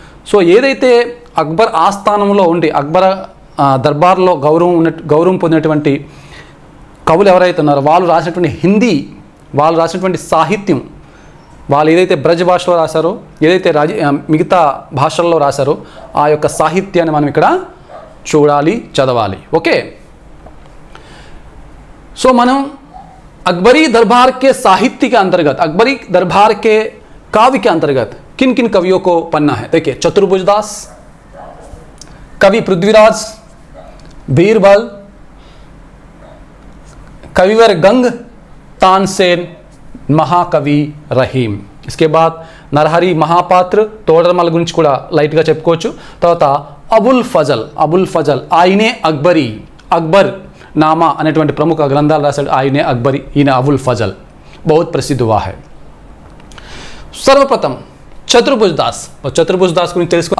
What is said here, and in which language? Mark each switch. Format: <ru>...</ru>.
<te>So ఏదైతే అక్బర్ ఆస్థానంలో ఉండి అక్బర్ దర్బార్లో గౌరవం పొందినటువంటి కవులు ఎవరైతే ఉన్నారో వాళ్ళు రాసినటువంటి సాహిత్యం, వాళ్ళు ఏదైతే బ్రజ్ భాషలో రాశారో, ఏదైతే మిగతా భాషల్లో రాశారో ఆ యొక్క సాహిత్యాన్ని మనం ఇక్కడ చూడాలి, చదవాలి. ఓకే. సో మనం</te> <hi>अकबरी दरबार के साहित्य के अंतर्गत, अकबरी दरबार के काव्य के अंतर्गत किन किन कवियों को पढ़ना है. देखिए, चतुर्भुज दास, कवि पृथ्वीराज, बीरबल, कविवर गंग, तानसेन, महाकवि रहीम. इसके बाद</hi> <te>नरहरि महापात्र, तोडरमल గురించి కూడా లైట్గా చెప్పుకోవచ్చు. తర్వాత అబుల్ ఫజల్ ఆయనే అక్బర్ नामा అనేటువంటి ప్రముఖ గ్రంథాలు రాశాడు. ఆయనే అక్బరి, ఈయన</te> <hi>అబుల్ ఫజల్. बहुत प्रसिद्ध हुआ है. सर्वप्रथम</hi> <te>चतुर्भुज दास गुరించి తెలుసుకో.</te>